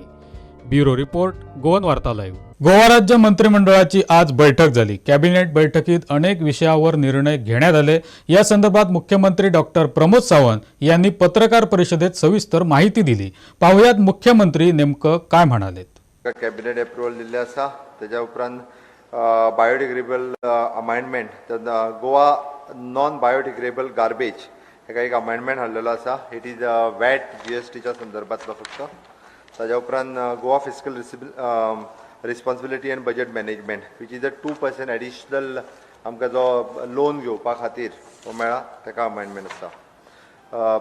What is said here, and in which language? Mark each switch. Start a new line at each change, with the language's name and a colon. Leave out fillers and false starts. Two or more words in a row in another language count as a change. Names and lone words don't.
English: bureau report,
Marathi: गोवन वार्ता लाईव्ह. गोवा राज्य मंत्रिमंडळाची आज बैठक झाली. कॅबिनेट बैठकीत अनेक विषयावर निर्णय घेण्यात आले. या संदर्भात मुख्यमंत्री डॉक्टर प्रमोद सावंत यांनी पत्रकार परिषदेत सविस्तर माहिती दिली. पाहुयात मुख्यमंत्री नेमकं काय म्हणालेत.
English: cabinet approval
Konkani: दिल्ले आसा. त्याच्या उपरांत
English: biodegradable amendment,
Konkani: गोवा
English: non biodegradable garbage
Konkani: हेका एक अमेंडमेंट हाडलेलो आसा.
English: it is VAT
Konkani: GSTच्या संदर्भातलो फक्त. ताज्या उपरांत
English: Goa Fiscal Responsibility and Budget Management which is 2% additional
Konkani: आमकां जो लोन घेवपा खातीर तो मेळ्ळा, ताका अमेंडमेंट आसा.